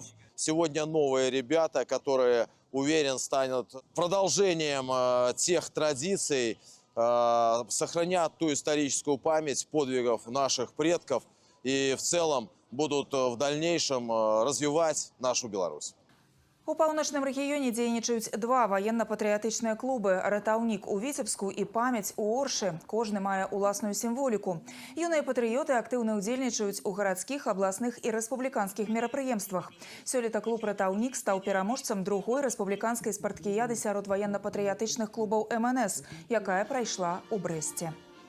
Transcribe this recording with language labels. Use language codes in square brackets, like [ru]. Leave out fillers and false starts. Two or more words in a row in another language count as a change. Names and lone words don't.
[ru] Сегодня новые ребята, которые, уверен, станут продолжением тех традиций, сохранят ту историческую память подвигов наших предков и в целом будут в дальнейшем развивать нашу Беларусь. [be] У паўночным рэгіёне дзейнічаюць 2 военно-патрыятычныя клубы. Ратаўнік у Віцебску і памяць у Оршы. Кожны мае ўласную сімволіку. Юныя патрыёты актыўна ўдзельнічаюць у гарадскіх, абласных і рэспубліканскіх мерапрыемствах. Сёлета клуб «Ратаўнік» стаў пераможцам 2-й рэспубліканскай спарткіяды сярод военно-патрыятычных клубаў МНС, якая прайшла ў Брэсце.